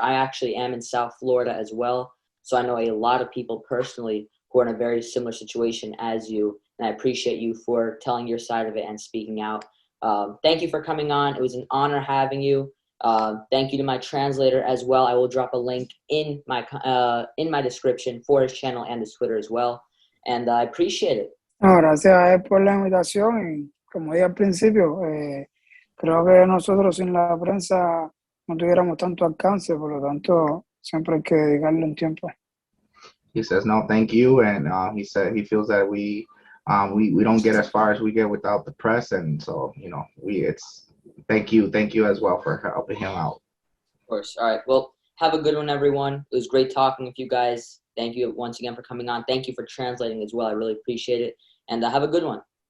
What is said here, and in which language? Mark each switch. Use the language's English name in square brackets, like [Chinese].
[English] I actually am in South Florida as well, so I know a lot of people personally who are in a very similar situation as you, and I appreciate you for telling your side of it and speaking out. Thank you for coming on. It was an honor having you. Thank you to my translator as well. I will drop a link in my description for his channel and his Twitter as well, and I appreciate it. [Spanish] No, gracias a él por la invitación y como dije al principio, creo que nosotros sin la prensa no tuviéramos tanto alcance, por lo tanto siempre hay que dedicarle un tiempo. [English] He says no, thank you, and he said he feels that we don't get as far as we get without the press, and so it's thank you as well for helping him out. Of course. All right. Well, have a good one, everyone. It was great talking with you guys. Thank you once again for coming on. Thank you for translating as well. I really appreciate it. And have a good one.